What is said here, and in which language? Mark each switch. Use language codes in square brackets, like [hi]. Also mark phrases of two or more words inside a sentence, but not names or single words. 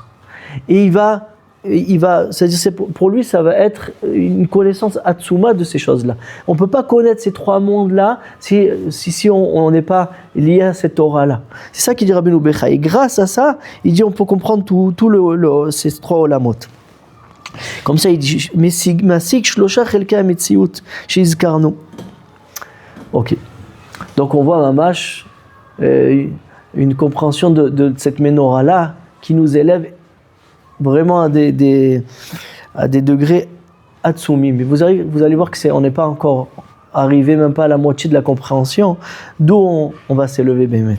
[fr] Et il va, c'est-à-dire pour lui, ça va être une connaissance atsuma de ces choses-là. On ne peut pas connaître ces trois mondes-là si on n'est pas lié à cette Torah-là. C'est ça qu'il dit Rabbeinu Bechaye. Et grâce à ça, il dit on peut comprendre ces trois olamot. Comme ça, il dit [he] מסיק שלשה חלקי המציאות שהזכרנו. [fr] Ok. Donc on voit mamash une compréhension de cette Ménorah-là qui nous élève vraiment à des degrés atsumi. Mais vous allez voir que on n'est pas encore arrivé, même pas à la moitié de la compréhension, d'où on va s'élever, Bémet.